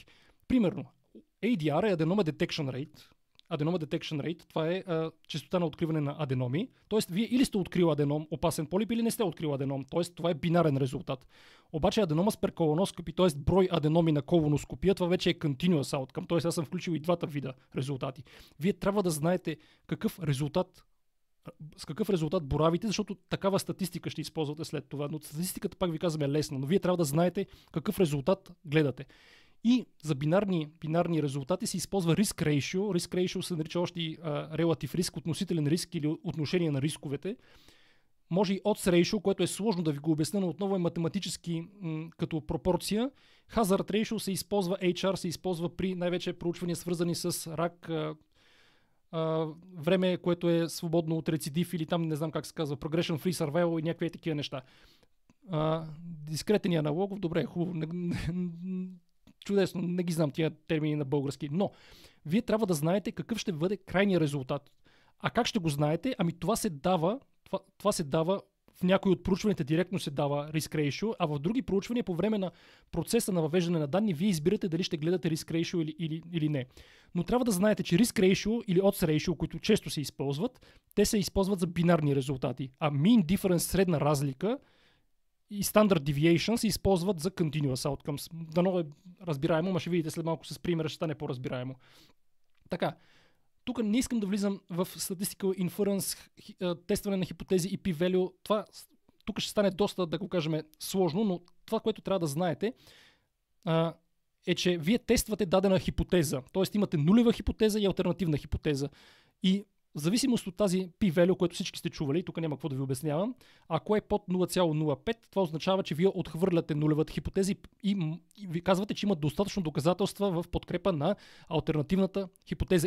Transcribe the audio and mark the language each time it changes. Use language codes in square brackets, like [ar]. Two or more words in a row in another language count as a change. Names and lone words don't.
[bg] Примерно, ADR е [en] Adenoma Detection Rate. Adenoma Detection Rate, [bg] това е честота на откриване на аденоми. Тоест, вие или сте открили аденом, опасен полип, или не сте открили аденом. Тоест, това е бинарен резултат. Обаче аденома с перколоноскопи, т.е. брой аденоми на колоноскопия, това вече е [en] continuous outcome. [bg] Тоест, аз съм включил и двата вида резултати. Вие трябва да знаете с какъв резултат боравите, защото такава статистика ще използвате след това. Но статистиката, пак ви казвам, е лесна, но вие трябва да знаете какъв резултат гледате. И за бинарни резултати се използва [en] risk ratio. Risk ratio [bg] се нарича още и relative риск, относителен риск или отношение на рисковете. Може и [en] odds ratio, [bg] което е сложно да ви го обясня, но отново е математически като пропорция. [en] Hazard ratio [bg] се използва, HR се използва при най-вече проучвания свързани с рак, време, което е свободно от рецидив или там не знам как се казва, [en] progression free survival [bg] и някакви такива неща. Дискретен и аналогов, добре, хубаво. Чудесно, не ги знам тия термини на български, но вие трябва да знаете какъв ще бъде крайният резултат. А как ще го знаете? Ами това се дава в някои от проучванията директно се дава [en] risk ratio, [bg] а в други проучвания по време на процеса на въвеждане на данни вие избирате дали ще гледате [en] risk ratio [bg] или не. Но трябва да знаете, че [en] risk ratio [bg] или [en] odds ratio, [bg] които често се използват, те се използват за бинарни резултати, а [en] mean difference, [bg] средна разлика и [en] standard deviation [bg] се използват за [en] continuous outcomes. [bg] Дано е разбираемо, но ще видите след малко с примера, ще стане по-разбираемо. Така, тук не искам да влизам в [en] statistical inference, [bg] тестване на хипотези и p-value. Това тук ще стане доста, да го кажем, сложно, но това, което трябва да знаете, е, че вие тествате дадена хипотеза. Тоест имате нулева хипотеза и алтернативна хипотеза. И в зависимост от тази p-value, което всички сте чували, тук няма какво да ви обяснявам, ако е под 0,05, това означава, че вие отхвърляте нулевата хипотеза и ви казвате, че има достатъчно доказателства в подкрепа на алтернативната хипотеза.